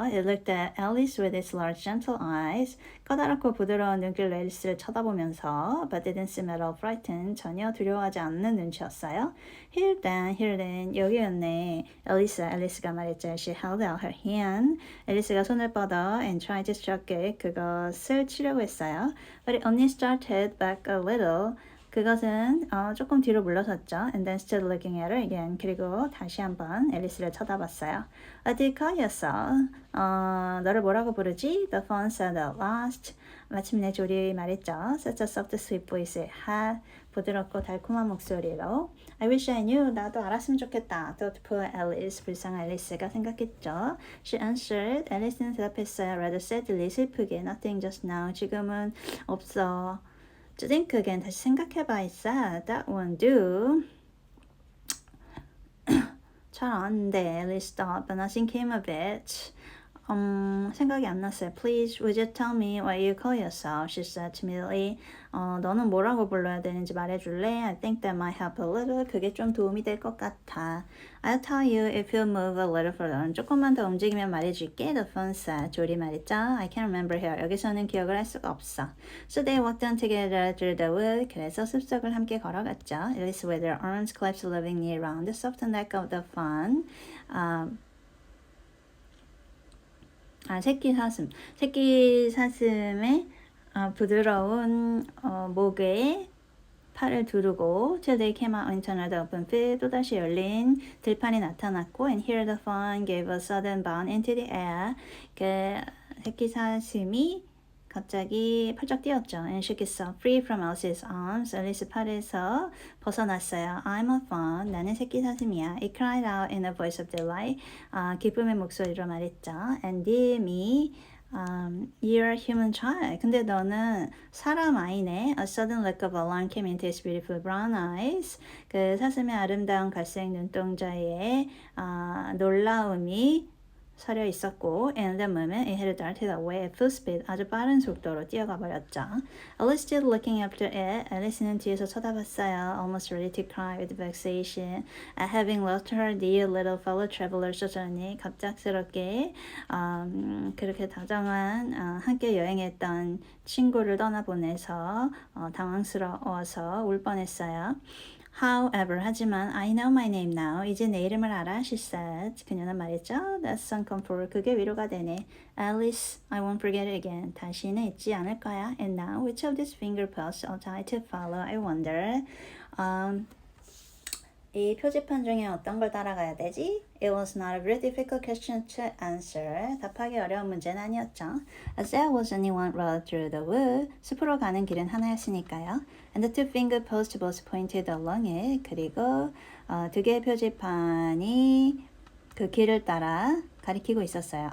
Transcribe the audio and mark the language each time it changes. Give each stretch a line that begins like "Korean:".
English: It looked at Alice with its large gentle eyes.
Korean: 커다랗고 부드러운 눈길로 앨리스를 쳐다보면서
English: but didn't seem at all frightened.
Korean: 전혀 두려워하지 않는 눈치였어요.
English: Here then,
Korean: 여기였네. 앨리스가 말했죠.
English: She held out her hand.
Korean: 앨리스가 손을 뻗어
English: and tried to stroke it.
Korean: 그것을 치려고 했어요.
English: But it only started back a little.
Korean: 그것은 조금 뒤로 물러섰죠.
English: And then stood looking at her again.
Korean: 그리고 다시 한번 앨리스를 쳐다봤어요.
English: What do you call yourself?
Korean: 너를 뭐라고 부르지?
English: The fawn said at last.
Korean: 마침내 조리 말했죠.
English: Such a soft, sweet voice it had.
Korean: 부드럽고 달콤한 목소리로.
English: I wish I knew.
Korean: 나도 알았으면 좋겠다.
English: Thought poor Alice.
Korean: 불쌍한 앨리스가 생각했죠.
English: She answered.
Korean: 앨리스는 대답했어요.
English: Rather sadly.
Korean: 슬프게.
English: Nothing just now. 지금은 없어. To think again.
Korean: 다시 생각해봐.
English: It said. That won't do.
Korean: 잘 안 돼.
English: Alice thought, but nothing came of it.
Korean: 생각이 안 났어요.
English: Please, would you tell me what you call yourself? She said timidly.
Korean: 너는 뭐라고 불러야 되는지 말해줄래?
English: I think that might help a little.
Korean: 그게 좀 도움이 될 것 같아.
English: I'll tell you if you move a little further.
Korean: 조금만 더 움직이면 말해줄게.
English: The phone said.
Korean: 조리 말했죠.
English: I can't remember here.
Korean: 여기서는 기억을 할 수가 없어.
English: So they walked on together through the wood.
Korean: 그래서 숲속을 함께 걸어갔죠.
English: Alice with her arms clasped lovingly around the soft neck of the fawn.
Korean: 새끼 사슴의 부드러운 목에 팔을 두르고
English: till they came out into another open field
Korean: 또다시 열린 들판이 나타났고
English: and here the fawn gave a sudden bound into the air
Korean: 그 새끼 사슴이 갑자기 팔짝 뛰었죠.
English: And shook itself free from Alice's arms.
Korean: 앨리스 팔에서 벗어났어요.
English: I'm a fawn.
Korean: 나는 새끼 사슴이야.
English: It cried out in a voice of delight.
Korean: 기쁨의 목소리로 말했죠.
English: And dear me, you're a human child.
Korean: 근데 너는 사람 아이네.
English: A sudden look of alarm came into his beautiful brown eyes.
Korean: 그 사슴의 아름다운 갈색 눈동자에 놀라움이 서려 있었고
English: and the moment it had darted away at full speed
Korean: 아주 빠른 속도로 뛰어가 버렸죠.
English: Alice stood looking after it.
Korean: 앨리스는 뒤에서 쳐다봤어요.
English: Almost ready to cry with vexation at having lost her dear little fellow traveler suddenly.
Korean: 갑작스럽게 그렇게 다정한 함께 여행했던 친구를 떠나보내서 당황스러워서 울 뻔했어요.
English: However,
Korean: 하지만
English: I know my name now.
Korean: 이제 내 이름을 알아.
English: She said.
Korean: 그녀는 말했죠.
English: That's some comfort.
Korean: 그게 위로가 되네.
English: Alice, I won't forget it again.
Korean: 다시는 잊지 않을 거야.
English: And now, which of these finger posts ought I to follow? I wonder.
Korean: 이 표지판 중에 어떤 걸 따라가야 되지?
English: It was not a very difficult question to answer.
Korean: 답하기 어려운 문제는 아니었죠.
English: As there was only one road through the wood.
Korean: 숲으로 가는 길은 하나였으니까요.
English: And the two finger posts both pointed along it.
Korean: 그리고 두 개의 표지판이 그 길을 따라 가리키고 있었어요.